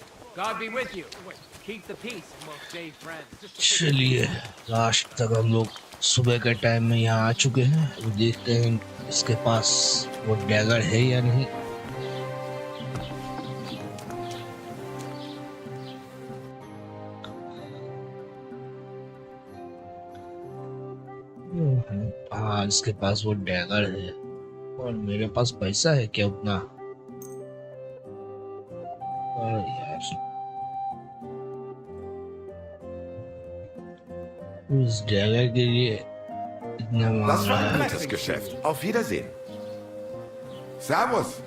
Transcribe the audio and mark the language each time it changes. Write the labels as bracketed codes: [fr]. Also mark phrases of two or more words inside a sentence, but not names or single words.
[en] God be with you. Keep the peace and we'll stay friends. [hi] चलिए लास्ट तक हम लोग सुबह के टाइम में यहाँ आ चुके हैं। अभी देखते हैं इसके पास वो डैगर है या नहीं। हाँ, इसके पास वो डैगर है और मेरे पास पैसा है क्या उतना? और यार उस डैगर के लिए इतना [de] Das [hi] मांग [de] war [hi] रहा [de] ein [hi] है। [de] gutes Geschäft. Auf Wiedersehen. Servus.